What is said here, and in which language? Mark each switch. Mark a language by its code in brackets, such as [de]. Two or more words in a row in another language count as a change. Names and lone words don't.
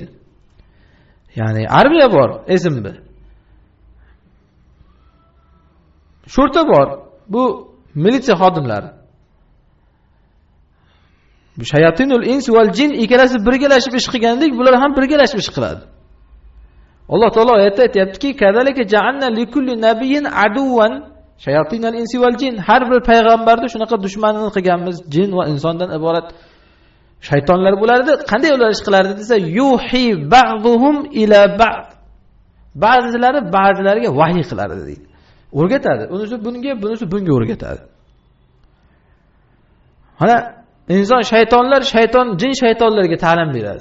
[uz] Ya'ni armiya bor, izmbi. Shurta bor. Bu militsiya xodimlari. Bu [ar] شياطين الإنس والجن [uz] ikkalasi birgalashib ish qilgandek, bular ham birgalashib ish qiladi. Alloh taolo oyatda aytayaptiki, [ar] "كذلك جعلنا لكل نبي عدوا شياطين الإنس والجن." [uz] Har bir payg'ambarni shunaqa dushmanini qilganmiz, jin va insondan iborat shaytonlar bo'lardi. Qanday ular ish qilardi desa, [ar] يوحي بعضهم إلى بعض. [uz] Ba'zilari ba'zilariga vahiy qilardi deydi. O'rgatadi. Unisi bunga, bunisi bunga o'rgatadi. Mana inson shaytonlar, jin shaytonlarga ta'lim beradi.